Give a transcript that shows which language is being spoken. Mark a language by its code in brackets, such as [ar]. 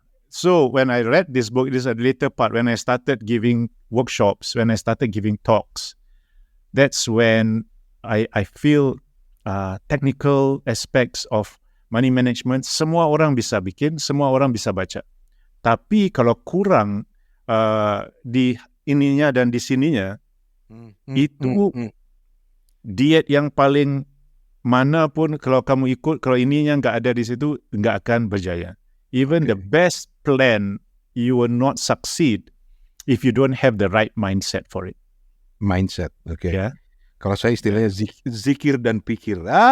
[en] So when I read this book, this is a later part, when I started giving workshops, when I started giving talks, that's when I feel technical aspects of money management, [id] semua orang bisa bikin, semua orang bisa baca. Tapi kalau kurang di ininya dan di sininya, itu diet yang paling mana pun kalau kamu ikut, kalau ininya nggak ada di situ, nggak akan berjaya. [en] Even the best plan, you will not succeed if you don't have the right mindset for it. Mindset, okay. Yeah. [id] Kalau saya istilahnya zikir dan pikir.